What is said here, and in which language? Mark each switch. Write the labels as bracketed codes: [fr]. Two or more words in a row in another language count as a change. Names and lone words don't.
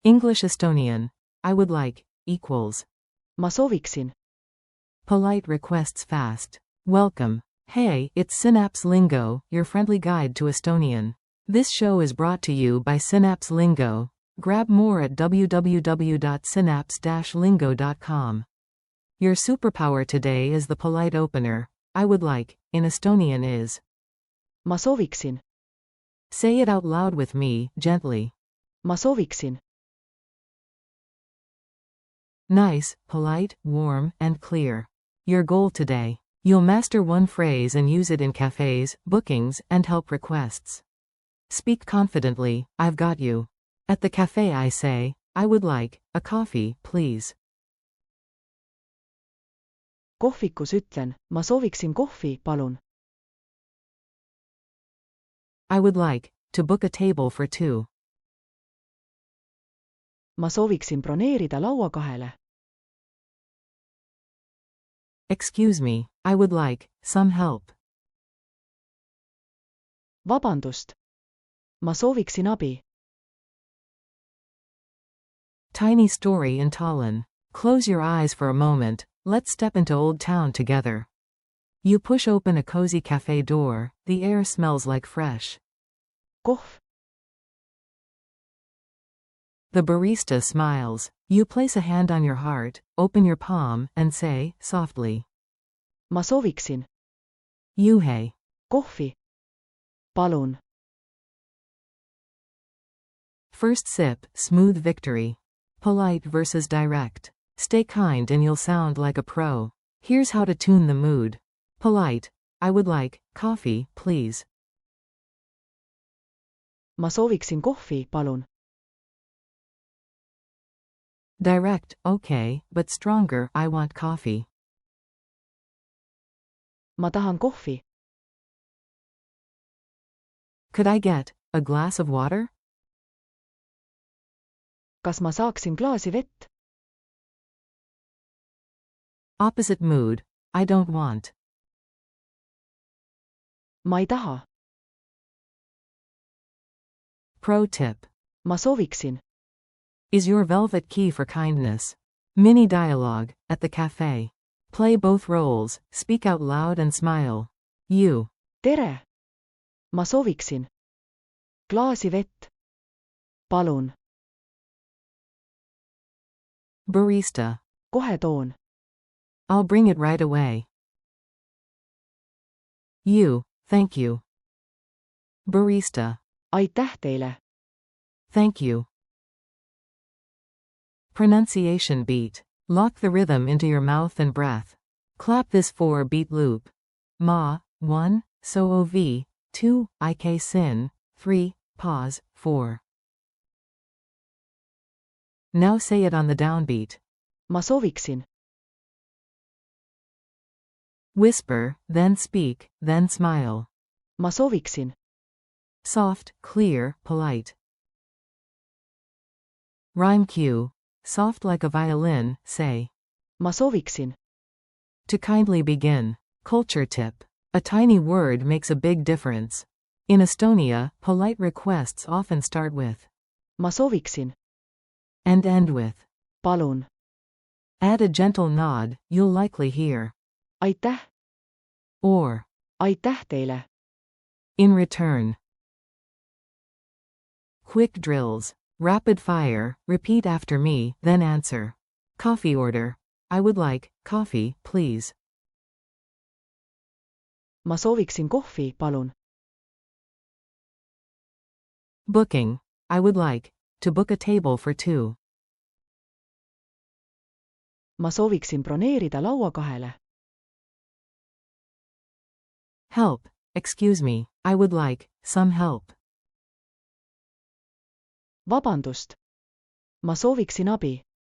[en] English-Estonian. I would like, equals. [et] ma sooviksin. [en] Polite requests fast. Welcome. Hey, it's Synapse Lingo, your friendly guide to Estonian. This show is brought to you by Synapse Lingo. Grab more at www.synapse-lingo.com. Your superpower today is the polite opener. I would like, in Estonian is. [et] ma sooviksin. [en] Say it out loud with me, gently. [et] ma sooviksin. [en] Nice, polite, warm, and clear. Your goal today. You'll master one phrase and use it in cafes, bookings, and help requests. Speak confidently, I've got you. At the cafe I say, I would like, a coffee, please. [et] Kohvikus ütlen, ma sooviksin kohvi, palun. [en] I would like, to book a table for two. [et] ma sooviksin broneerida laua 2. [en] Excuse me, I would like, some help. [et] Vabandust. ma sooviksin abi. [en] Tiny story in Tallinn. Close your eyes for a moment, let's step into Old Town together. You push open a cozy cafe door, the air smells like fresh. Kohv. The barista smiles. You place a hand on your heart, open your palm, and say, softly. ma sooviksin. [et] Juhe. Kohvi. Palun. [en] First sip, smooth victory. Polite versus direct. Stay kind and you'll sound like a pro. Here's how to tune the mood. Polite. I would like, coffee, please. [et] ma sooviksin kohvi, palun. [en] Direct, okay, but stronger, I want coffee. [et] ma tahan kohvi. [en] Could I get a glass of water? [et] Kas ma saaksin klaasi vett? [en] Opposite mood. I don't want. [et] ma ei taha. [en] Pro tip. [et] ma sooviksin. [en] Is your velvet key for kindness. Mini dialogue, at the cafe. Play both roles, speak out loud and smile. You. [et] Tere. ma sooviksin. Klaasi vett. Palun. Barista. Kohe toon. [en] I'll bring it right away. You. Thank you. Barista. [et] Aitäh teile. [en] Thank you. Pronunciation beat. Lock the rhythm into your mouth and breath. Clap this 4-beat loop. Ma, 1, soov, 2, ik sin, 3, pause, 4. Now say it on the downbeat. [et] ma sooviksin. [en] Whisper, then speak, then smile. [et] ma sooviksin. [en] Soft, clear, polite. Rhyme cue. Soft like a violin, say. [et] ma sooviksin. [en] To kindly begin. Culture tip. A tiny word makes a big difference. In Estonia, polite requests often start with [et] ma sooviksin. [en] and end with Palun. add a gentle nod, you'll likely hear Aitäh. or [et] Aitäh teile. [en] in return. Quick drills. Rapid fire, repeat after me, then answer. Coffee order. I would like, coffee, please. [et] ma sooviksin kohvi, palun. [en] Booking. I would like, to book a table for two. [et] ma sooviksin broneerida laua 2. [en] Help. Excuse me, I would like, some help. [et] Vabandust. ma sooviksin abi.